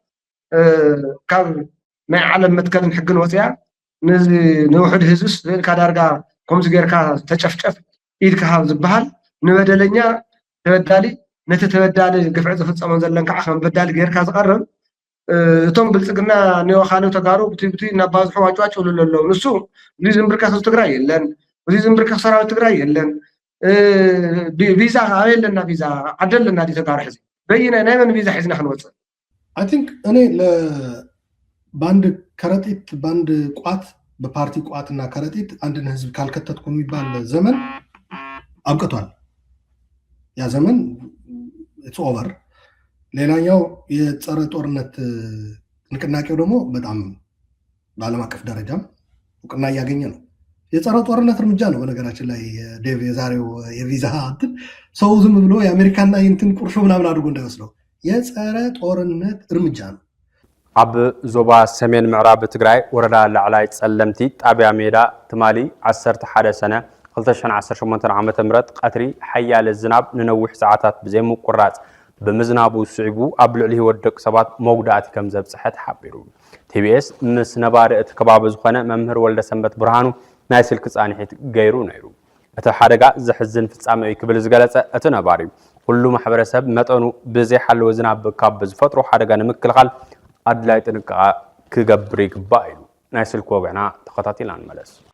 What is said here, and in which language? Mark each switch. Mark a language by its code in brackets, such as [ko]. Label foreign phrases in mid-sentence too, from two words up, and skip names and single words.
[ti] ካብ ናይ ዓለም መትከልን ሕግን ወፅያ ንውሕድ ህዝብስ ዘኢልካ ዳርጋ ከምዚ ጌርካ ተጨፍጨፍ ኢድካ ሃብ ዝበሃል ንበደለኛ ተበዳሊ ነቲ ተበዳሊ ግፍዒ ዝፍፀሞን ዘለን ከዓ ከም በዳሊ ጌርካ ዝቐርብ እቶም ብልፅግና ንወኻሉ ተጋሩ ብቲ እናባዝሑ ዋጭዋጭ ይብሉ ኣለዉ ንሱ እዚ ዝምብርከኽ ትግራይ የለን እዚ ዝምብርከኽ ሰራዊት ትግራይ የለን ቪዛ ኣበየለና ቪዛ ዓደለና ዲ ተጋሩ ሕዚ በይናይ ናይ መን ቪዛ ሒዝና ክንወፅእ [en] I think [am] እኔ በአንድ ከረጢት በአንድ ቋት በፓርቲ ቋትና ከረጢት አንድን ህዝብ ካልከተትኩ የሚባል ዘመን አብቅቷል። ያ ዘመን [en] it's over። [am] ሌላኛው የጸረ ጦርነት ንቅናቄው ደግሞ በጣም በዓለም አቀፍ ደረጃም እውቅና እያገኘ ነው። የጸረ ጦርነት እርምጃ ነው። በነገራችን ላይ ዴቭ የዛሬው የቪዛ እንትን ሰው ዝም ብሎ የአሜሪካና የእንትን ቁርሾ ምናምን አድርጎ እንዳይወስደው የጸረ ጦርነት እርምጃ ነው። [ti] ኣብ ዞባ ሰሜን ምዕራብ ትግራይ ወረዳ ላዕላይ ጸለምቲ ጣብያ ሜዳ ትማሊ 11 ሰነ 2018 ዓመተ ምህረት ቀትሪ ሓያል ዝናብ ንነዊሕ ሰዓታት ብዘይ ምቁራጽ ብምዝናቡ ስዒቡ ኣብ ልዕሊ ህይወት ደቂ ሰባት መጉዳእቲ ከም ዘብጽሐ ተሓቢሩ ቲቢኤስ ምስ ነባሪ እቲ ከባቢ ዝኾነ መምህር ወልደ ሰንበት ብርሃኑ ናይ ስልክ ጻኒሒት ገይሩ ነይሩ እቲ ሓደጋ ዝሕዝን ፍጻመ እዩ ክብል ዝገለጸ እቲ ነባሪ ኩሉ ማሕበረሰብ መጠኑ ብዘይ ሓለወ ዝናብ ካብ ዝፈጥሮ ሓደጋ ንምክልኻል ኣድላይ ጥንቃቐ ክገብር ይግባእ ኢሉ ናይ ስልክ ወግዕና ተኸታቲልና ንመለስ